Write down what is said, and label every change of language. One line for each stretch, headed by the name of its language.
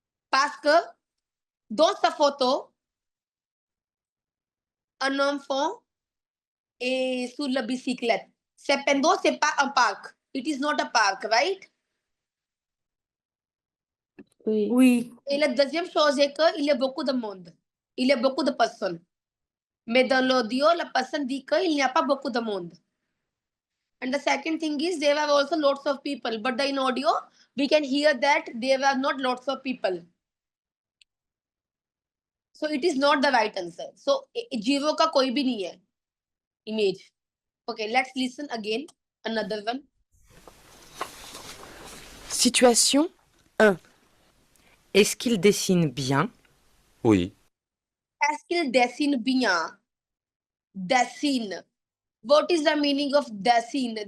French: Parce que dans sa photo, un enfant est sur la bicyclette. Cependant, ce n'est pas un parc.
English: It is not a park, right?
French: Oui. Et la deuxième chose est qu'il y a beaucoup de monde. Il y a beaucoup de personnes. Mais dans l'audio, la personne dit qu'il n'y a pas beaucoup de monde.
English: And the second thing is there were also lots of people, but in audio we can hear that there were not lots of people. So it is not the right answer.
Hindi: So जीवो का कोई भी नहीं है image.
English: Okay, let's listen again. Another one. Situation 1.
French: Est-ce qu'il dessine bien? Oui. Est-ce qu'il dessine bien? Dessine.
English: What is the meaning of dessine?